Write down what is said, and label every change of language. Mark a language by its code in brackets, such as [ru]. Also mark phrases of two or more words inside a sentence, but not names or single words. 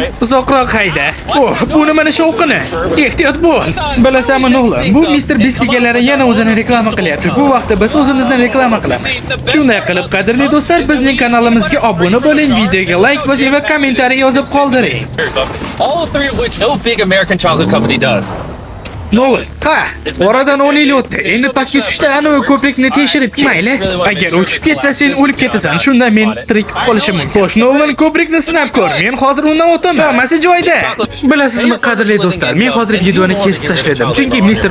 [uz] Uzoqroq hayda. Bu nimani shovqini? Ehtiyot bo'l. Bilasanmi, Nolan? Bu Mr. Beast egalari yana o'zini reklama qilyapti. Bu vaqtda biz o'zimizni reklama qilamiz. Shunday qilib, qadrli do'stlar, bizning kanalimizga obuna bo'ling, videoga like bosing va kommentariy yozib qoldiring. [en] All three of which no big American chocolate company does. [uz] Nolan, oradan 10 yil o'tdi. Endi pastga tushda anavi ko'prikni tekshirib kel. Mayli, agar uchib ketsa sen o'lib ketasan. Shunda men tirik qolishim mumkin. Xo'sh, Nolan, ko'prikni sinab ko'r. Men hozir undan o'taman. Hammasi joyida. Bilasizmi, qadrli do'stlar, men hozir videoni kesib tashladim, chunki Mr.